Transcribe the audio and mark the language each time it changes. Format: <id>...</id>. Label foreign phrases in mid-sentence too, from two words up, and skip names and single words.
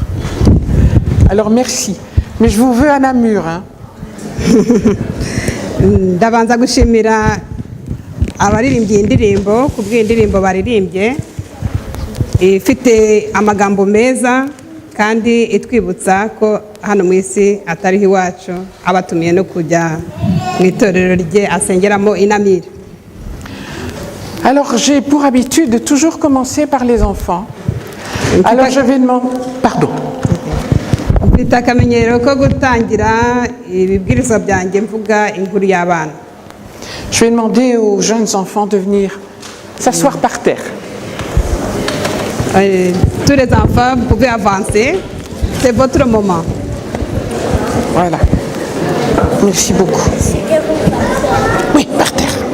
<fr>Alors merci, mais je vous veux à Namur.</fr> <rw>Ndabanza gushimira abaririmbye indirimbo kubw'indirimbo baririmbye ifite amagambo meza kandi itwibutsa ko hano mu isi atariho iwacu, abatumiye no kujya mu itorero rye asengeramo inamire.</rw> <fr>Alors j'ai pour habitude de toujours commencer par les enfants. Alors je vais demander... Pardon.</fr> <rw>Mfite akamenyero ko gutangira ibibwirizwa byanjye mvuga inkuru y'abana.</rw> <fr>Je vais demander aux jeunes enfants de venir s'asseoir par terre. Tous les enfants, vous pouvez avancer. C'est votre moment. Voilà. Merci beaucoup. Oui, par terre.</fr>